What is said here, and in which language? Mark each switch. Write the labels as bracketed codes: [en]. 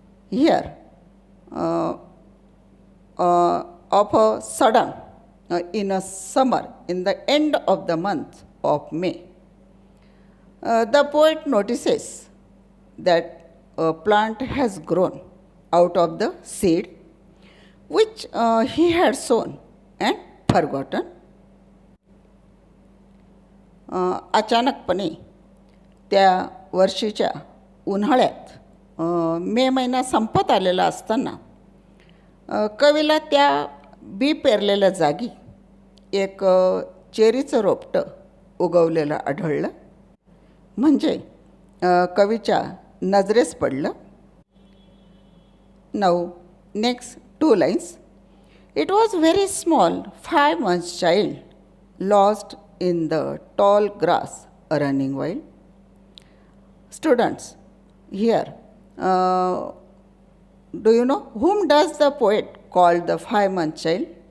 [en] Here, of a sudden, in a summer, in the end of the month of May, the poet notices that a plant has grown out of the seed which he had sown and forgotten. [mr] अचानकपणे त्या वर्षीच्या उन्हाळ्यात मे महिना संपत आलेला असताना कवीला त्या बी पेरलेल्या जागी एक चेरीचं रोपटं उगवलेलं आढळलं. म्हणजे कवीच्या नजरेस पडलं. [en] Now, next 2 lines. It was very small, 5 months child, lost in the tall grass running wild. Students, here, do you know whom does the poet call the 5-month child?